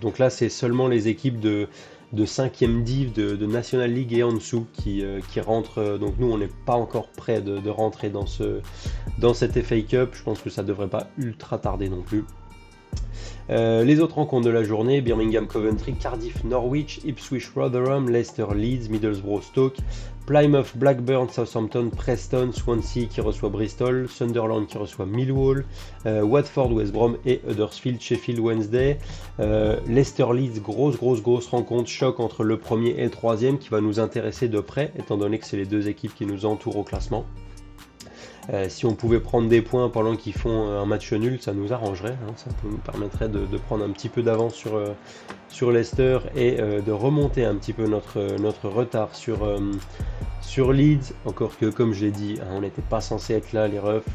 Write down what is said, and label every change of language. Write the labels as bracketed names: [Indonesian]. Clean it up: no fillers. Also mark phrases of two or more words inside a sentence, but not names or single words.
[French] Donc là, c'est seulement les équipes de 5e div de National League et en dessous qui rentrent. Donc nous, on n'est pas encore prêt de rentrer dans cette FA Cup. Je pense que ça devrait pas ultra tarder non plus. Les autres rencontres de la journée, Birmingham Coventry, Cardiff Norwich, Ipswich Rotherham, Leicester Leeds, Middlesbrough Stoke, Plymouth Blackburn, Southampton, Preston, Swansea qui reçoit Bristol, Sunderland qui reçoit Millwall, Watford West Brom et Huddersfield Sheffield Wednesday. Leicester Leeds, grosse rencontre, choc entre le premier et le troisième qui va nous intéresser de près étant donné que c'est les deux équipes qui nous entourent au classement. Si on pouvait prendre des points pendant qu'ils font un match nul, ça nous arrangerait, hein, ça nous permettrait de prendre un petit peu d'avance sur Leicester et de remonter un petit peu notre retard sur Leeds, encore que comme je l'ai dit, hein, on n'était pas censé être là les refs.